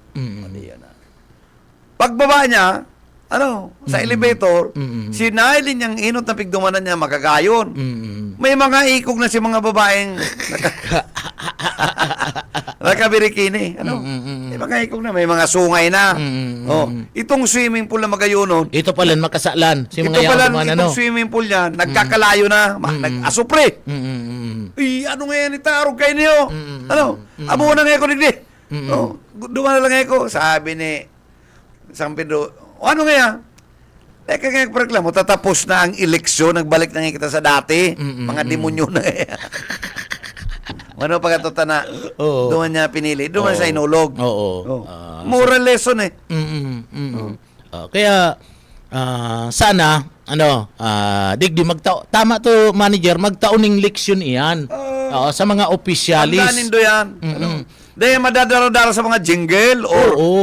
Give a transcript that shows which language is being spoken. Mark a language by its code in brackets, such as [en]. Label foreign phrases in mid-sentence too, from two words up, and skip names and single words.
[bik] Pagbaba niya, sa elevator, sinailin niyang inot na pigdumanan niya, magagayon. May mga ikog na si mga babaeng nakabirikini. May mga ikog na, may mga sungay na. Itong [en] swimming pool [bik] na magayonon. Ito pala makasalan. Si mga itong [en] swimming pool [bik] niya, nagkakalayo na, nag-asupre. Ano nga yan, itarog kayo niyo? Amo na nga ako digdi. Duman na lang ako. Sabi ni San Pedro, ano nga yan? Teka nga, reklamo, tatapos na ang eleksyon, nagbalik na nga kita sa dati. Mga demonyo na eh. Ano pa katuta na, Oo. doon niya pinili, doon sa inulog. Oo. Oh. [en] Moral lesson [bik] eh. Kaya sana digdi tama to manager magtauning leksyon iyan. Sa mga opisyalis. Tandaanin do yan. Ano? Dahil madadara-dara sa mga jingle or Oo.